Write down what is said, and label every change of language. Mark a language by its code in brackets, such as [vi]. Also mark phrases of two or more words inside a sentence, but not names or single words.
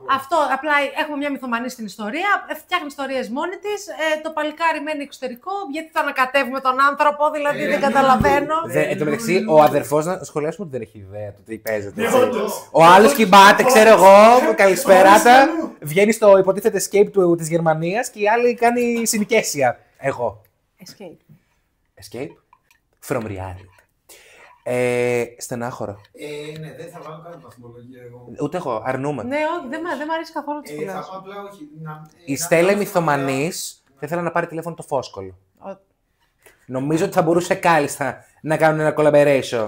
[el] Αυτό, απλά έχουμε μια μυθομανή στην ιστορία, φτιάχνει ιστορίες μόνη της, το παλικάρι μένει εξωτερικό, γιατί θα ανακατεύουμε τον άνθρωπο, δηλαδή δεν καταλαβαίνω. Εν τω μεταξύ, ο αδερφός να σχολιάσουμε ότι δεν έχει ιδέα του τι παίζεται. έτσι. Όντως. Ο άλλος κοιμάται, ξέρω εγώ, καλησπεράτα, βγαίνει στο υποτίθεται escape της Γερμανίας και η άλλη κάνει συνοικέσια. Εγώ. Escape. [en] Escape from reality. [el] Στενάχωρο. Ναι, δεν θα βάλω καν βαθμολογία εγώ. Ούτε εγώ, αρνούμε. Ναι, όχι, δεν μ' αρέσει καθόλου το Θα σχολιάσω. πω απλά όχι. Η Στέλλα η μυθομανής θα ήθελα να πάρει τηλέφωνο το Φόσκολο. Ο- Νομίζω ότι θα μπορούσε κάλλιστα να κάνουν ένα collaboration.